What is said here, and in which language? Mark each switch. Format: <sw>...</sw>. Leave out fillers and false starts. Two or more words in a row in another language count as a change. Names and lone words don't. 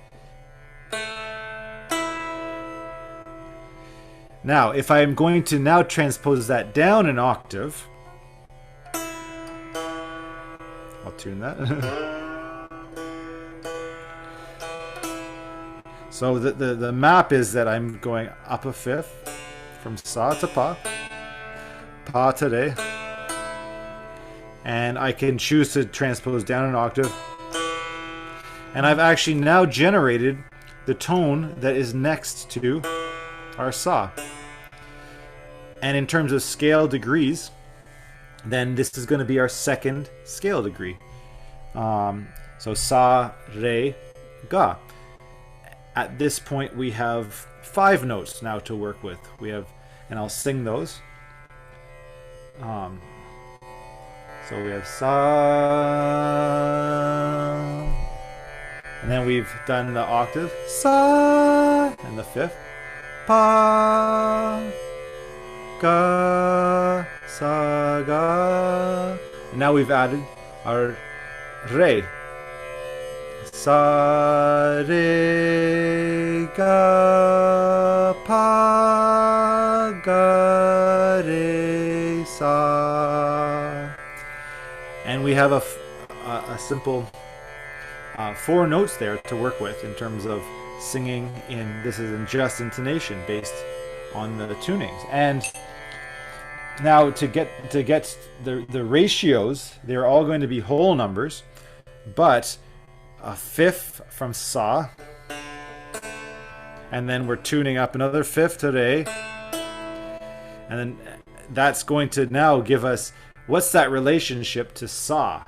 <en>Now, if I'm going to now transpose that down an octave, I'll tune that. So the map is that I'm going up a fifth from sa to pa, pa to re. And I can choose to transpose down an octave. And I've actually now generated the tone that is next to our saw. And in terms of scale degrees, then this is going to be our second scale degree. So sa, re, ga. At this point we have 5 notes now to work with. We have, and I'll sing those. So we have sa, and then we've done the octave, sa, and the fifth, pa, ga, sa, ga. And now we've added our re, sa, re, ga, pa, ga, re, sa. And we have a simple 4 notes there to work with in terms of singing this is in just intonation based on the tunings. And now to get the ratios, they're all going to be whole numbers, but a fifth from sa, and then we're tuning up another fifth to re, and then that's going to now give us, what's that relationship to sa?</en>